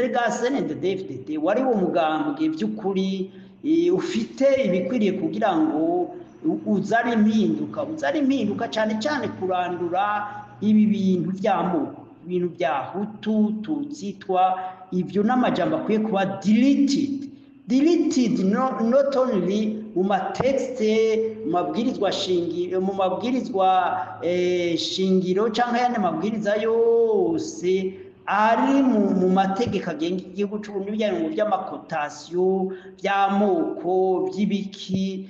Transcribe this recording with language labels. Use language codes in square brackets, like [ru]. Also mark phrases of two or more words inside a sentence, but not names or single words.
[rn] Rega CNDD-FDD wari wo mugambwe by'ukuri ufite ibikwiriye kugira ngo uzari impinduka cyane cyane kurandura ibi bintu by'amoko, ibintu bya Hutu, Tutsi, Twa, ibyo n'amajambo akwiye kuba [en] deleted not only [rn] mu matexte, mu mabwirizwa shingiro cyangwa yandi mabwiriza yose ari mu mategeko agenga igihugu cy'u Burundi bijyanye mu by'amakotasiyo by'amoko by'ibiki.